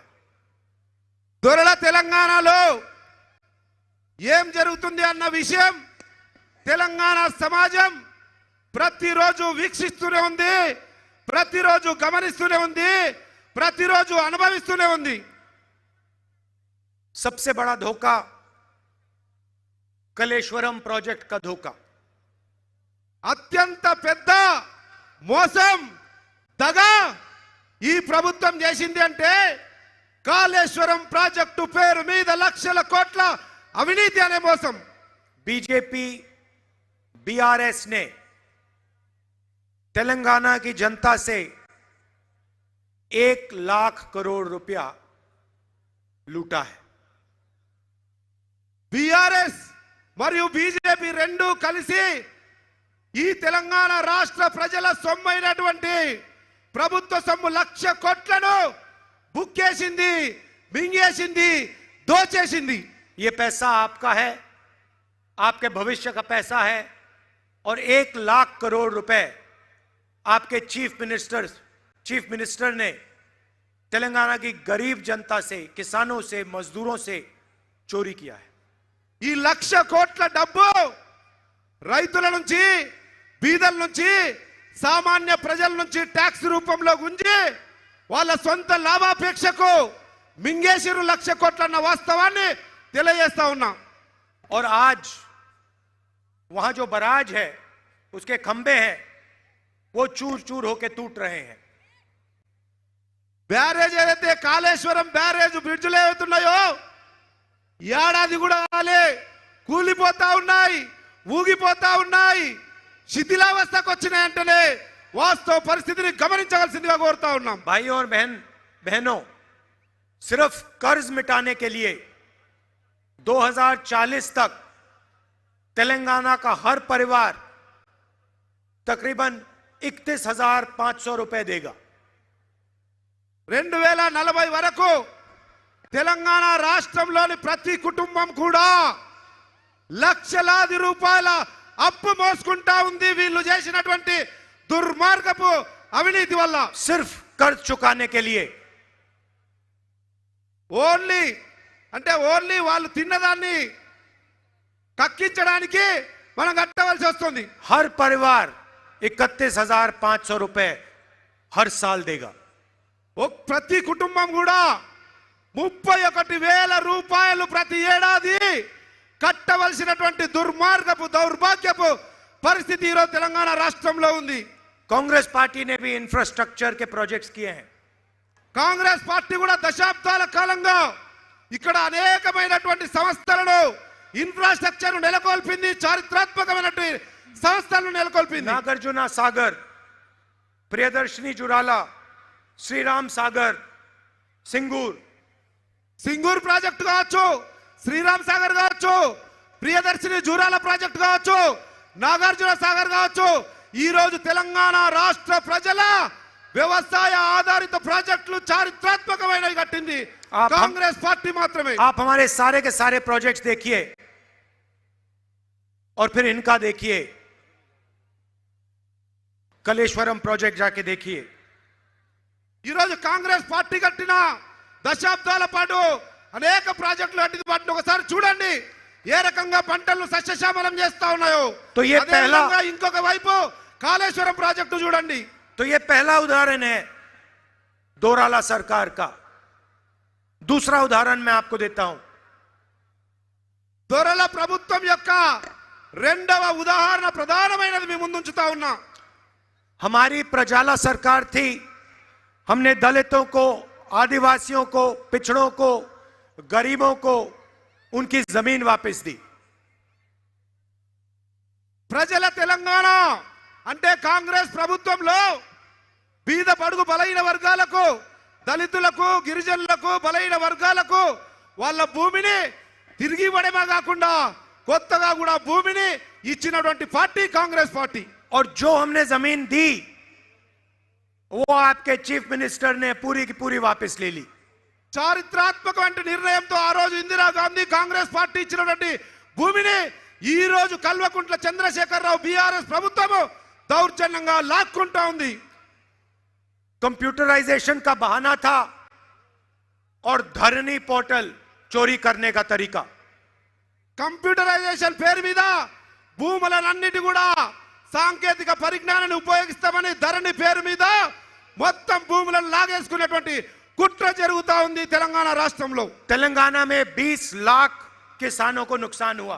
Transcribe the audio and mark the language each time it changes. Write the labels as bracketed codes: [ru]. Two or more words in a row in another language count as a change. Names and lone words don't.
[te] దొరల తెలంగాణలో ఏం జరుగుతుంది అన్న విషయం తెలంగాణ సమాజం ప్రతిరోజు వీక్షిస్తూనే ఉంది, ప్రతిరోజు గమనిస్తూనే ఉంది, ప్రతిరోజు అనుభవిస్తూనే ఉంది। [hi] सबसे बड़ा धोखा कलेश्वरम प्रोजेक्ट का धोखा। [te] అత్యంత పెద్ద మోసం, దగ ఈ ప్రభుత్వం చేసింది అంటే కాళేశ్వరం ప్రాజెక్టు పేరు మీద లక్షల కోట్ల అవినీతి అనే మోసం। [hi] बीजेपी बीआरएस ने तेलंगाना की जनता से 1 लाख करोड़ रुपया लूटा है। [te] బీఆర్ఎస్ మరియు బీజేపీ రెండు కలిసి ఈ తెలంగాణ రాష్ట్ర ప్రజల సొమ్మైనటువంటి ప్రభుత్వ సొమ్ము 1,00,000 కోట్లను బుక్కేసింది, మింగేసింది, దోచేసింది। [hi] ये पैसा आपका है, आपके भविष्य का पैसा है और 1 लाख करोड़ रुपए आपके [en] chief minister [hi] ने तेलंगाना की गरीब जनता से, किसानों से, मजदूरों से चोरी किया है। [te] ఈ 1,00,000 కోట్ల డబ్బు రైతుల నుంచి, బీదల నుంచి, సామాన్య ప్రజల నుంచి ట్యాక్స్ రూపంలో గుంజి వాళ్ళ సొంత లాభాపేక్షకు మింగేసిరు 1,00,000 కోట్ల అన్న వాస్తవాన్ని తెలియజేస్తా ఉన్నాం। [hi] और आज वहां जो बराज है, उसके खंबे हैं, वो चूर चूर होकर टूट रहे हैं। [te] బ్యారేజ్ ఏదైతే కాళేశ్వరం [en] barrage bridges [te] ఏవైతున్నాయో ఏడాది కూడా కాలే, కూలిపోతా ఉన్నాయి, ఊగిపోతా ఉన్నాయి, శిథిలావస్థకు వచ్చినాయంటేనే వాస్తవ పరిస్థితిని గమనించవలసిందిగా కోరుతా ఉన్నాం। [hi] भाइयों और बहनों, सिर्फ कर्ज मिटाने के लिए 2040 तक तेलंगाना का हर परिवार तकरीबन 31,500 रुपए देगा। [te] 2040 వరకు తెలంగాణ రాష్ట్రంలోని ప్రతి కుటుంబం కూడా లక్షలాది రూపాయల అప్పు మోసుకుంటా ఉంది వీళ్ళు చేసినటువంటి దుర్మార్గపు అవినీతి వల్ల. [hi] सिर्फ कर्ज चुकाने के लिए [te] ఓన్లీ వాళ్ళు తిన్నదాన్ని కక్కించడానికి మనం కట్టవలసి వస్తుంది. [hi] हर परिवार 31,500 रुपए हर साल देगा. [te] ప్రతి కుటుంబం కూడా 31,000 రూపాయలు ప్రతి ఏడాది కట్టవలసినటువంటి దుర్మార్గపు దౌర్భాగ్యపు పరిస్థితి ఈరోజు తెలంగాణ రాష్ట్రంలో ఉంది. [hi] कांग्रेस पार्टी ने भी इंफ्रास्ट्रक्चर के प्रोजेक्ट्स किए हैं. [te] కాంగ్రెస్ పార్టీ కూడా దశాబ్దాల కాలంగా ఇక్కడ అనేకమైనటువంటి సంస్థలను ఇన్ఫ్రాస్ట్రక్చర్ నెలకొల్పింది, చారిత్రాత్మకమైనటువంటి సంస్థలను నెలకొల్పింది. [hi] नागार्जुना सागर, प्रियदर्शनी जुराला, श्रीराम सागर, [te] సింగూర్ ప్రాజెక్టు కావచ్చు, శ్రీరామ్ సాగర్ కావచ్చు, ప్రియదర్శిని జూరాల ప్రాజెక్టు కావచ్చు, నాగార్జున సాగర్ కావచ్చు, ఈ రోజు తెలంగాణ రాష్ట్ర ప్రజల వ్యవసాయ ఆధారిత ప్రాజెక్టులు చారిత్రాత్మకమైనవి కట్టింది కాంగ్రెస్ పార్టీ మాత్రమే. [hi] आप हमारे सारे के सारे प्रोजेक्ट्स देखिए और फिर इनका देखिए. कलेश्वरम प्रोजेक्ट जाके देखिए. [te] ఈ రోజు కాంగ్రెస్ పార్టీ కట్టిన దశాబ్దాల పాటు అనేక ప్రాజెక్టులు కట్టిన వాటిని ఒకసారి చూడండి ఏ రకంగా పంటలను సస్యశ్యామలం చేస్తా ఉన్నాయో. [hi] तो ये [te] అదే [hi] पहला [te] విధంగా ఇంకొక వైపు కాళేశ్వరం ప్రాజెక్టు చూడండి. [hi] तो ये पहला उदाहरण है दोराला सरकार का. दूसरा उदाहरण मैं आपको देता हूं. [te] దొరల ప్రభుత్వం యొక్క రెండవ ఉదాహరణ ప్రధానమైనది మీ ముందుంచుతా ఉన్నా. [hi] हमारी प्रजाला सरकार थी. हमने दलितों को, आदिवासियों को, पिछड़ों को, गरीबों को उनकी जमीन वापस दी. [te] ప్రజల తెలంగాణ అంటే కాంగ్రెస్ ప్రభుత్వంలో బీద బడుగు బలైన వర్గాలకు, దళితులకు, గిరిజనులకు, బలైన వర్గాలకు వాళ్ళ భూమిని తిరిగి ఇవ్వడమే కాకుండా కొత్తగా కూడా భూమిని ఇచ్చినటువంటి పార్టీ కాంగ్రెస్ పార్టీ. [hi] और जो हमने जमीन दी वो आपके [en] chief minister [hi] ने पूरी की पूरी वापस ले ली. [te] చారిత్రాత్మకమైన నిర్ణయంతో ఆ రోజు ఇందిరాగాంధీ కాంగ్రెస్ పార్టీ ఇచ్చినటువంటి భూమిని ఈ రోజు కల్వకుంట్ల చంద్రశేఖరరావు బీఆర్ఎస్ ప్రభుత్వం దౌర్జన్యంగా లాక్కుంటా ఉంది. [hi] कंप्यूटराइजेशन का बहाना था और धरनी पोर्टल चोरी करने का तरीका. [te] కంప్యూటరైజేషన్ పేరు మీద భూములన్నిటి కూడా సాంకేతిక పరిజ్ఞానాన్ని ఉపయోగిస్తామని ధరణి పేరు మీద మొత్తం భూములను లాగేసుకునేటువంటి కుట్ర జరుగుతా ఉంది తెలంగాణ రాష్ట్రంలో. [hi] तेलंगाना में 20 लाख किसानों को नुकसान हुआ.